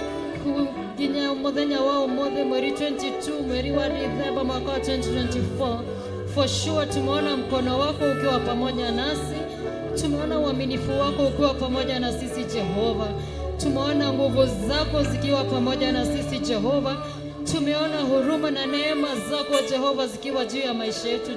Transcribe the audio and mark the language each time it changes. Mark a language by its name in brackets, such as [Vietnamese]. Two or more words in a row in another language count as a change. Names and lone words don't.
[Kikuyu] nginya mũthenya wa ũmũthĩ mweri 22 mweri wa Disemba mwaka wa 2024 [English] for sure [Swahili] tumeona mkono wako ukiwa pamoja nasi tumeona uaminifu wako ukiwa pamoja na sisi Jehova tumeona nguvu zako zikiwa pamoja na sisi Jehova tumeona huruma na neema zako Jehova zikiwa juu ya maisha yetu